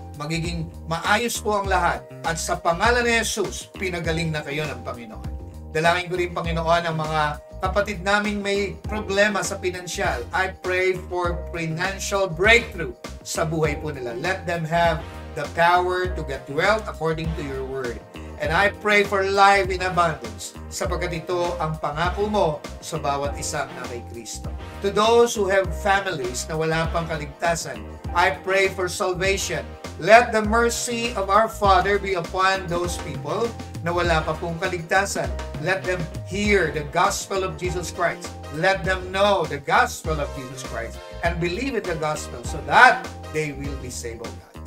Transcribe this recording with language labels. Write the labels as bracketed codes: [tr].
[tl] Magiging maayos po ang lahat. At sa pangalan ni Jesus, pinagaling na kayo ng Panginoon. Dalangin ko rin, Panginoon, ang mga kapatid naming may problema sa pinansyal. [en] I pray for financial breakthrough [tl] sa buhay po nila. [en] Let them have the power to get wealth according to your word. And I pray for life in abundance, [tl] sapagkat ito ang pangako mo sa bawat isang na kay Kristo. [en] To those who have families [tl] na wala pang kaligtasan, [en] I pray for salvation. Let the mercy of our Father be upon those people [tl] na wala pa pong kaligtasan. [en] Let them hear the gospel of Jesus Christ. Let them know the gospel of Jesus Christ and believe in the gospel so that they will be saved, oh God.